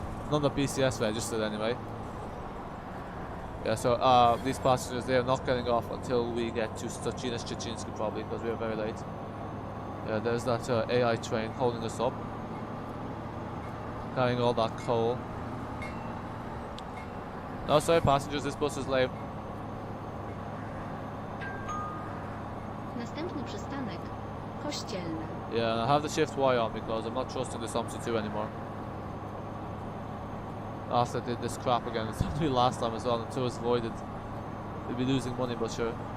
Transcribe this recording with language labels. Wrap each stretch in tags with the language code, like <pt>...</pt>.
<en>None of the BCS registered anyway. Yeah, so these passengers, they are not getting off until we get to Szczecin probably, because we are very late. Yeah, there's that AI train holding us up, carrying all that coal. No, sorry passengers, this bus is late.</en> <pl>Następny przystanek Kościelna.</pl> <en>Yeah, and I have the shift Y on because I'm not trusting this Omsi 2 anymore. After I did this crap again, it's happened to me last time as well, and 2 is voided. We'll be losing money, but sure.</en>